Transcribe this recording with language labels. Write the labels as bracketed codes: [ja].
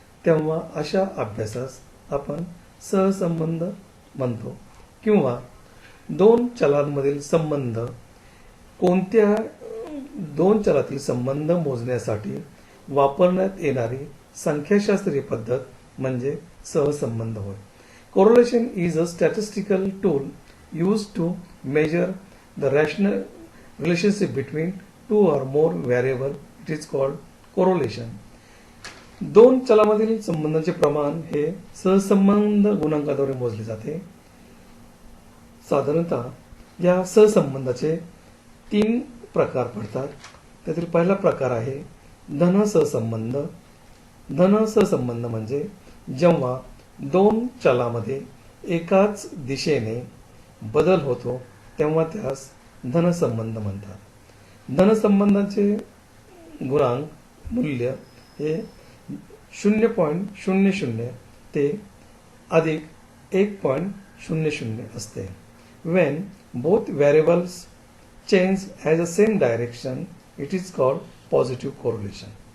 [mr] तेव्हा अशा अभ्यासास आपण सहसंबंध म्हणतो. किंवा दोन चलांमधील संबंध, कोणत्या दोन चलातील संबंध मोजण्यासाठी वापरण्यात येणारी संख्याशास्त्रीय पद्धत म्हणजे सहसंबंध होय. [en] Correlation is a statistical tool used to measure the rational relationship between two or more variable. It is called correlation. [mr] दोन चलामधील संबंधांचे प्रमाण हे सहसंबंध गुणांकाद्वारे मोजले जाते. साधारणतः या सहसंबंधाचे तीन प्रकार पडतात. त्यातील पहिला प्रकार आहे धन सहसंबंध. धन सहसंबंध म्हणजे जेव्हा दोन चलामध्ये एकाच दिशेने बदल होतो तेव्हा त्यास धनसंबंध म्हणतात. धनसंबंधाचे गुणांक मूल्य हे 0.00 ते अधिक 1.00 असते. [en] When both variables change as the same direction, it is called positive correlation.